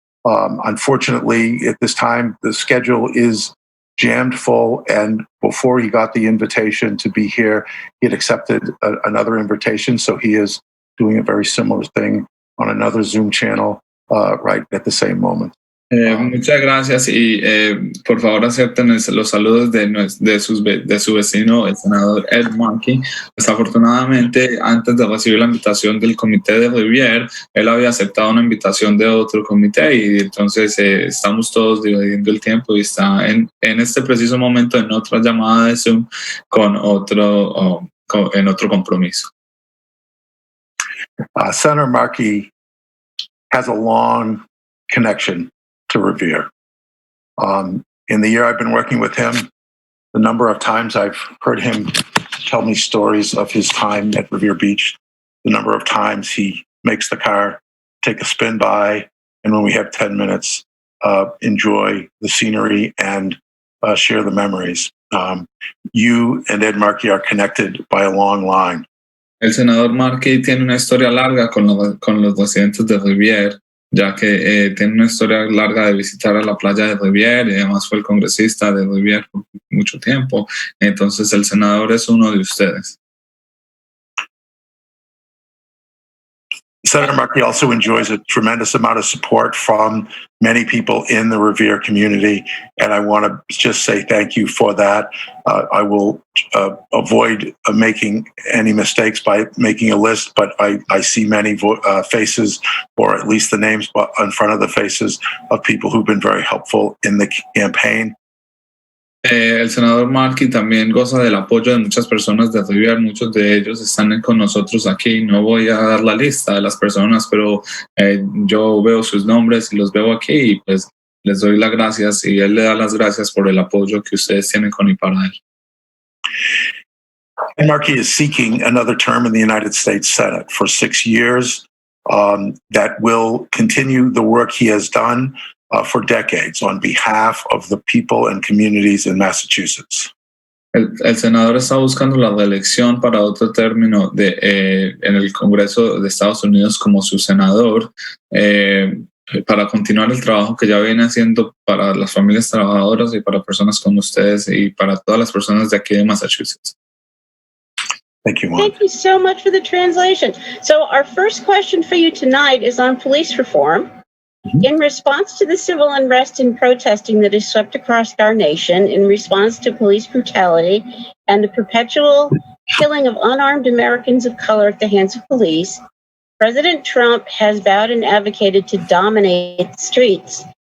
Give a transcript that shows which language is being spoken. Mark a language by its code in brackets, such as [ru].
[en] Unfortunately, at this time, the schedule is jammed full, and before he got the invitation to be here, he had accepted another invitation, so he is doing a very similar thing on another Zoom channel right at the same moment. [es] Muchas gracias, y por favor acepten los saludos de su vecino, el senador Ed Markey. Desafortunadamente, antes de recibir la invitación del comité de Revere, él había aceptado una invitación de otro comité, y entonces estamos todos dividiendo el tiempo, y está en este preciso momento en otra llamada de Zoom en otro compromiso. [en] Senator Markey has a long connection to Revere. In the year I've been working with him, the number of times I've heard him tell me stories of his time at Revere Beach, the number of times he makes the car take a spin by, and when we have 10 minutes, enjoy the scenery and share the memories. You and Ed Markey are connected by a long line. [es] El senador Markey tiene una historia larga con los residentes de Revere, ya que tiene una historia larga de visitar a la playa de Revere y además fue el congresista de Revere por mucho tiempo. Entonces el senador es uno de ustedes. [en] Senator Markey also enjoys a tremendous amount of support from many people in the Revere community, and I want to just say thank you for that. I will avoid making any mistakes by making a list, but I see many faces, or at least the names in front of the faces of people who've been very helpful in the campaign. [es] El senador Markey también goza del apoyo de muchas personas de Revere, muchos de ellos están con nosotros aquí. No voy a dar la lista de las personas, pero yo veo sus nombres y los veo aquí y pues les doy las gracias y él le da las gracias por el apoyo que ustedes tienen con y para él. [en] And Markey is seeking another term in the United States Senate for 6 years that will continue the work he has done for decades on behalf of the people and communities in Massachusetts. [es] El senador está buscando la reelección para otro término en el Congreso de Estados Unidos como su senador para continuar el trabajo que ya viene haciendo para las familias trabajadoras y para personas como ustedes y para todas las personas de aquí de Massachusetts. [en] Thank you, Juan. Thank you so much for the translation. So our first question for you tonight is on police reform. In response to the civil unrest and protesting that has swept across our nation, in response to police brutality and the perpetual killing of unarmed Americans of color at the hands of police, President Trump has vowed and advocated to dominate the streets.